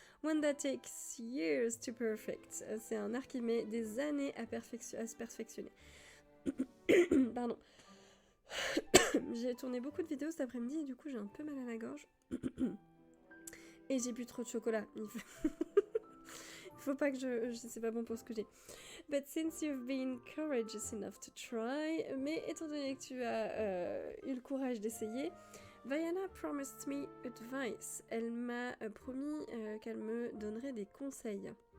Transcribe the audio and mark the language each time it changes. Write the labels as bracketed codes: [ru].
[en] One that takes years to perfect. [fr] C'est un art qui met des années à se perfectionner. Pardon. J'ai tourné beaucoup de vidéos cet après-midi et du coup j'ai un peu mal à la gorge. Et j'ai bu trop de chocolat. Il faut pas que c'est pas bon pour ce que j'ai. [en] But since you've been courageous enough to try, [fr] mais étant donné que tu as eu le courage d'essayer, [en] Vaiana promised me advice. [fr] Elle m'a promis qu'elle me donnerait des conseils.